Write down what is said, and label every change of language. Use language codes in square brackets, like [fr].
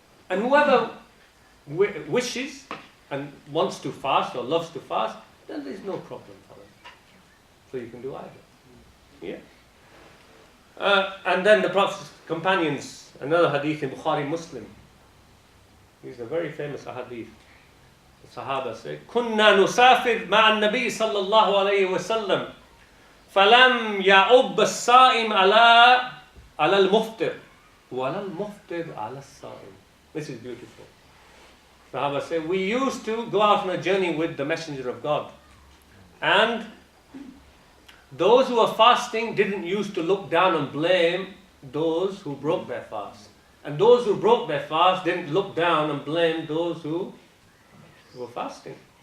[en] And whoever wishes and wants to fast or loves to fast, then there's no problem for them. So you can do either. Yeah. And then the Prophet's companions, another hadith in Bukhari Muslim. These are very famous hadith. The Sahaba say, [ar] كُنَّا نُسَافِرْ مَعَ النَّبِيِّ صَلَّى اللَّهُ عَلَيْهِ وَسَلَّمْ فَلَمْ يَعُبَّ الصَّائِمْ عَلَى الْمُفْطِرِ وَلَا الْمُفْطِرْ عَلَى الصَّائِمِ. [en] This is beautiful. Sahaba say, we used to go out on a journey with the Messenger of God. And those who were fasting didn't used to look down and blame those who broke their fast. And those who broke their fast didn't look down and blame those who were fasting.